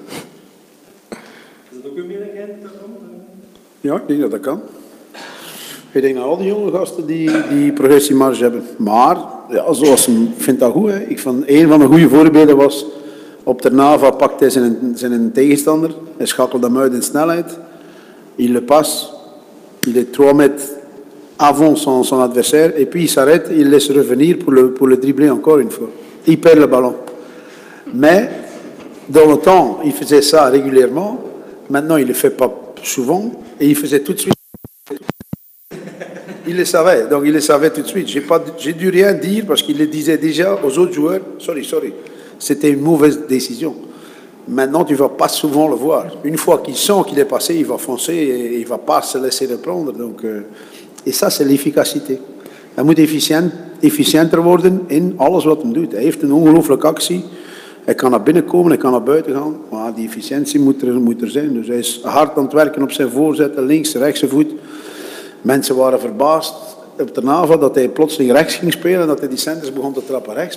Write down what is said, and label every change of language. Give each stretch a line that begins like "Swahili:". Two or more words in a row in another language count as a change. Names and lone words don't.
Dutch: Is dat ook een meerderheid daarvan? Ja, ik denk dat dat kan. Ik denk dat al die jonge gasten die progressiemarge hebben. Maar, ja, zoals ik vind dat goed. Hè. Een van de goede voorbeelden was, op Ternava pakt hij zijn tegenstander. Hij schakelt hem uit in snelheid.
French: Il le passe. Il est 3 mètres avant son adversaire. Et puis il s'arrête, il laisse revenir pour le dribbler encore une fois. Il perd le ballon. Mais, dans le temps, il faisait ça régulièrement. Maintenant, il ne le fait pas souvent. Et il faisait tout de suite. Il le savait, donc il le savait tout de suite. J'ai dû rien dire parce qu'il le disait déjà aux autres joueurs. Sorry. C'était une mauvaise décision. Maintenant, tu ne vas pas souvent le voir. Une fois qu'il sent qu'il est passé, il va foncer et il ne va pas se laisser reprendre. Donc, et ça, c'est l'efficacité.
Dutch: Hij moet efficiënter worden in alles wat hij doet. Hij heeft een ongelooflijke actie. Hij kan naar binnen komen, hij kan naar buiten gaan. Maar die efficiëntie moet er zijn. Dus hij is hard aan het werken op zijn voorzetten, links, rechtse voet. Mensen waren verbaasd op Ternava dat hij plotseling rechts ging spelen en dat hij die centers begon te trappen rechts.